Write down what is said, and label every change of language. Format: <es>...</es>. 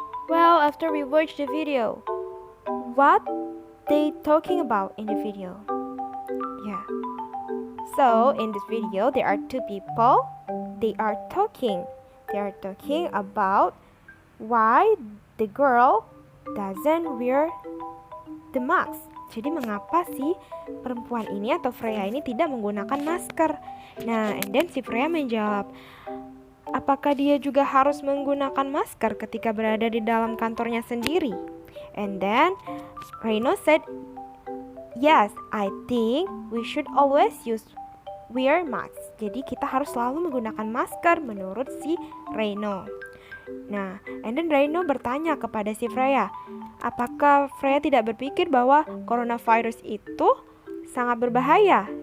<en>Well, after we watch the video, what they talking about in the video? Yeah. So, in this video, there are two people. They are talking. They are talking about why the girl doesn't wear the mask.</en> <id>Jadi mengapa sih perempuan ini atau Freya ini tidak menggunakan masker? Nah,</id> <en>and then</en> <id>si Freya menjawab, apakah dia juga harus menggunakan masker ketika berada di dalam kantornya sendiri?</id> <en>And then Reno said, yes, I think we should always wear masks.</en> <id>Jadi kita harus selalu menggunakan masker menurut si Reno. Nah, and then Reno bertanya kepada si Freya, apakah Freya tidak berpikir bahwa coronavirus itu sangat berbahaya?</id>